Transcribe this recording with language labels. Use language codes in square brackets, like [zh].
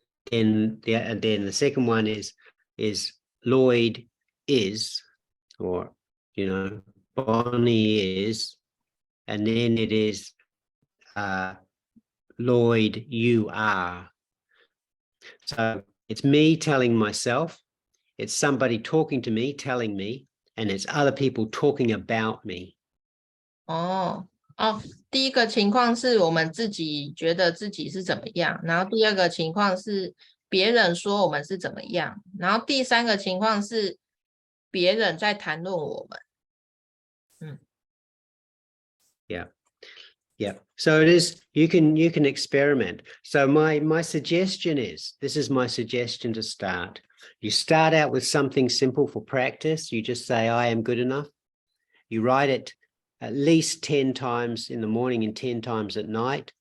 [en] Then the second one is Lloyd is, or Bonnie is, and then it is Lloyd, you are. So it's me telling myself, it's somebody talking to me, telling me, and it's other people talking about me. [zh] 第一个情况是我们自己觉得自己是怎么样，然后第二个情况是别人说我们是怎么样，然后第3个情况是别人在谈论我们。 [en] Yeah. So it is, you can experiment. So my suggestion is, this is my suggestion to start. You start out with something simple for practice. You just say, I am good enough. You write it at least 10 times in the morning and 10 times at night.